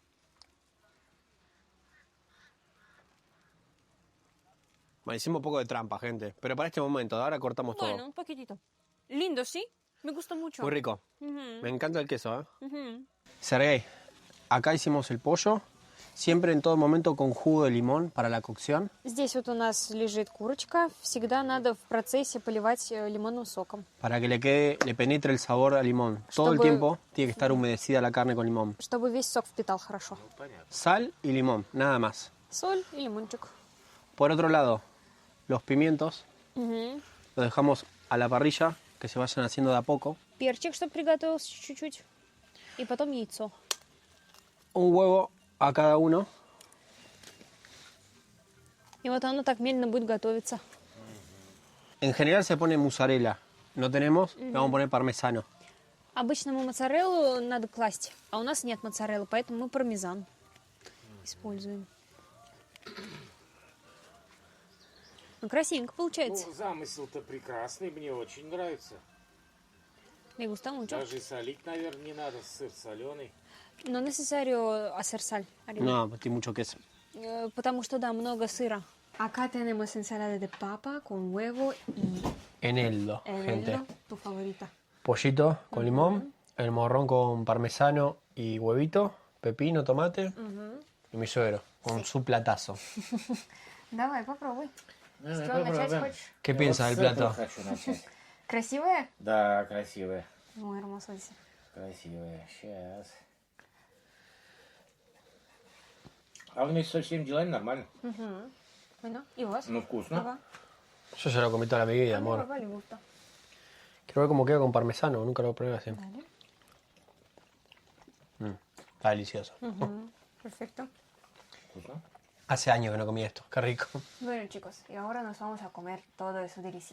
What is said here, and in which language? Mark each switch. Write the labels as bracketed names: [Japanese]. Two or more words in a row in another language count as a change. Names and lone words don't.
[Spanish] Bueno, hicimos un poco de trampa, gente. Pero para este momento, ahora cortamos Bueno, todo. un poquitito. Lindo, ¿sí? Me gusta mucho. Muy rico. Ujú, Me encanta el queso, ¿eh? ujú. Sergey, acá hicimos el pollo. Siempre en todo momento con jugo de limón para la cocción. [Russian] Здесь вот у нас лежит курочка. Всегда надо в процессе поливать лимонным соком, [Spanish] Para que le penetre el sabor al limón. Todo el [Russian] Чтобы- [Spanish] tiempo tiene que estar humedecida la carne con limón. [Russian] чтобы весь сок впитал хорошо. [Spanish] Sal y limón, nada más. [Russian] Соль и лимончик. [Spanish] Por otro lado, los pimientos Угу. los dejamos a la parrilla, que se vayan haciendo de a poco. [Russian] Перчик, чтобы приготовился чуть-чуть. И потом яйцо. [Spanish] Un huevo a cada uno. [Russian] И вот оно так медленно будет готовиться. [Spanish] En general se pone mozzarella. No tenemos, le vamos a poner parmesano. [Russian] Обычно мы моцареллу надо класть, а у нас нет моцареллы, поэтому мы пармезан используем. Ну, красивенько получается. Ну, замысел-то прекрасный, мне очень нравится. [Spanish] Me gusta mucho. [Russian] Даже и солить, наверное, не надо, сыр соленый. [Spanish] No necesario hacer sal. arriba. No, pues tiene mucho queso. [Russian] Потому что, да, много сыра. [Spanish] Acá tenemos ensalada de papa con huevo y Eneldo, gente. eneldo, tu favorita. Pollito con limón, el morrón con parmesano y huevito, pepino, tomate y mi suegro con su platazo. [Russian] Давай, попробуй. Ну, С чего начать попробуем. хочешь? [Spanish] ¿Qué [Russian] Я [Spanish] piensas [Russian] вот [Spanish] del [Russian] с этого [Spanish] plato? [Russian] хочу начать. Красивая? Да, красивая. [Spanish] Muy hermoso, dice. [Russian] Красивая. Сейчас. А вместе со всеми делами нормально. [Spanish] Bueno, ¿y vos? [Russian] Ну, вкусно. Ага. [Spanish] Yo ya lo comí toda mi vida, A mi amor. papá le gusta. Quiero ver cómo queda con parmesano, nunca lo probé así. Dale. Está delicioso. Perfecto. [Russian] Вкусно. [Spanish] Hace años que no comí esto, qué rico. Bueno, chicos, y ahora nos vamos a comer todo eso delicia.